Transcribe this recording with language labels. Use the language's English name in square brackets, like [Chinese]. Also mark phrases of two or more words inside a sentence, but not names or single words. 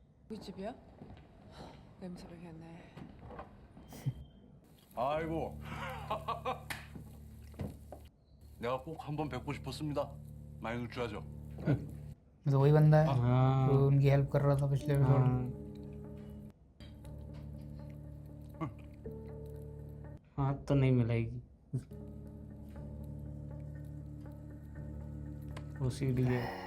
[Korean] 우리 집이야? 냄새 배겠네. 아이고. 내가 꼭 한번 뵙고 싶었습니다. 많이 누추하죠? [Hindi] तो वही बंदा है हाँ। जो उनकी हेल्प कर रहा था पिछले एपिसोड में। हाँ तो नहीं मिलेगी वो सीढ़ी है।